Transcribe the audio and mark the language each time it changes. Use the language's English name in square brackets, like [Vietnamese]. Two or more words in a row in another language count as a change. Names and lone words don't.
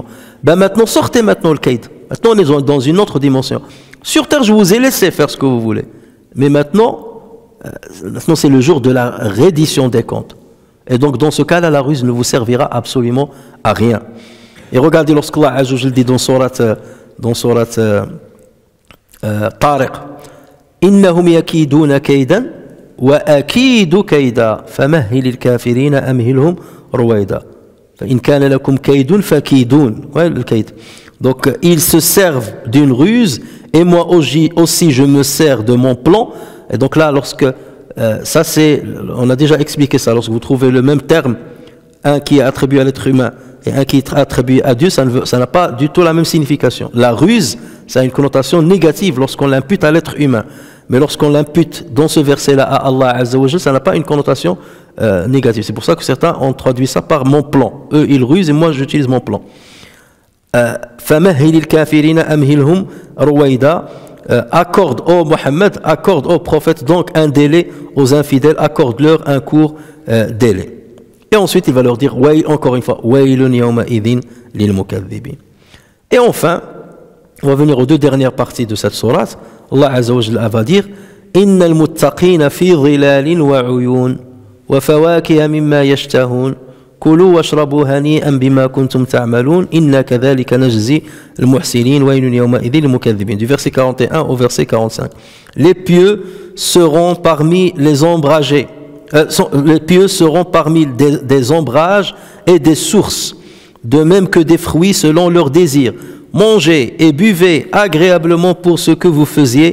[French] Ben maintenant, sortez maintenant le kaïd. Maintenant, on est dans une autre dimension. Sur terre, je vous ai laissé faire ce que vous voulez. Mais maintenant c'est le jour de la reddition des comptes. Et donc, dans ce cas-là, la ruse ne vous servira absolument à rien. Et regardez lorsque Allah [Arabic] عز وجل [French] dit dans sourate Tariq, [Arabic] إنهم يكيدون كيدا وأكيد كيدا فمهل الكافرين أمهلهم رويدا. فإن كان لكم كيد فكيدون. [French] Ouais, le kayd. Donc, ils se servent d'une ruse et moi aussi je me sers de mon plan. Et donc là, ça c'est, on a déjà expliqué ça, lorsque vous trouvez le même terme, un qui est attribué à l'être humain et un qui est attribué à Dieu, ça n'a pas du tout la même signification. La ruse, ça a une connotation négative lorsqu'on l'impute à l'être humain. Mais lorsqu'on l'impute dans ce verset-là à Allah [Arabic] عز وجل, [French] ça n'a pas une connotation négative. C'est pour ça que certains ont traduit ça par mon plan. Eux, ils rusent et moi, j'utilise mon plan. [Arabic] فمهل الكافرين أمهلهم رويدا. [French] Accorde, ô Mohammed, accorde au prophète donc un délai aux infidèles, accorde-leur un court délai. Et ensuite il va leur dire, encore une fois, [Arabic] ويل يومئذ للمكذبين. [French] Et enfin, on va venir aux deux dernières parties de cette sourate. Allah [Arabic] عز وجل [French] va dire, [Arabic] إن المتقين في ظلال وعيون وفواكه مما يشتهون. كلوا واشربوا هنيئا بما كنتم تعملون إنا كذلك نجزي المحسنين ويل يومئذ للمكذبين. [French] Du verset 41 au verset 45. Les pieux seront parmi les ombragés. Les pieux seront parmi des ombrages et des sources, de même que des fruits selon leurs désirs. Mangez et buvez agréablement pour ce que vous faisiez.